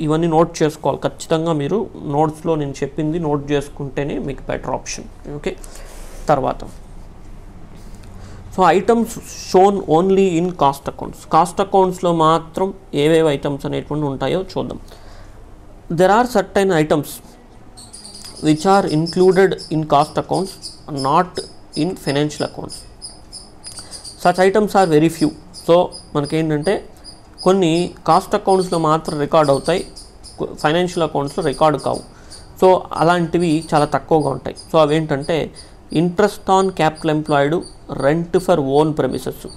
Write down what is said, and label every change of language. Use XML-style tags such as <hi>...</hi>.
<te>ఇవన్నీ నోట్ చేసుకోవాలి ఖచ్చితంగా. మీరు నోట్స్లో నేను చెప్పింది నోట్ చేసుకుంటేనే మీకు బెటర్ ఆప్షన్. ఓకే, తర్వాత so items shown only in cost అకౌంట్స్లో మాత్రం ఏవేవి ఐటమ్స్ అనేటువంటి ఉంటాయో చూద్దాం.</te> <en>There are certain items which are included in cost accounts, not in financial accounts. Such items are very few.</en> <te>So మనకేంటంటే కొన్ని కాస్ట్ అకౌంట్స్లో మాత్రం record అవుతాయి, ఫైనాన్షియల్ అకౌంట్స్లో రికార్డు కావు. సో అలాంటివి చాలా తక్కువగా ఉంటాయి. సో అవేంటంటే</te> <en>Interest on capital employed, rent for own premises.</en>